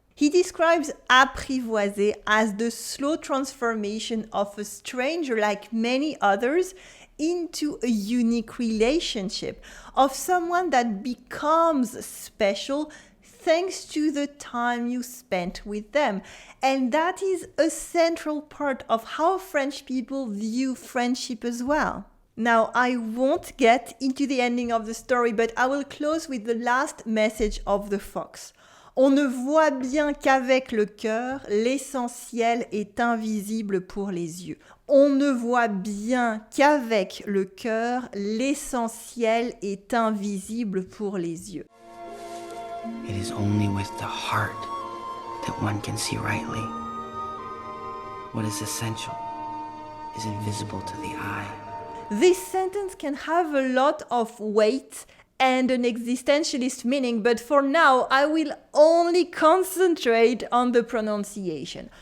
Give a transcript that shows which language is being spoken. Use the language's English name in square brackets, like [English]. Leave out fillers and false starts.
[English] He describes apprivoiser as the slow transformation of a stranger like many others into a unique relationship, of someone that becomes special thanks to the time you spent with them. And that is a central part of how French people view friendship as well. Now, I won't get into the ending of the story, but I will close with the last message of the fox. [French] On ne voit bien qu'avec le cœur, l'essentiel est invisible pour les yeux. On ne voit bien qu'avec le cœur, l'essentiel est invisible pour les yeux. [English] It is only with the heart that one can see rightly. What is essential is invisible to the eye. This sentence can have a lot of weight and an existentialist meaning, but for now, I will only concentrate on the pronunciation.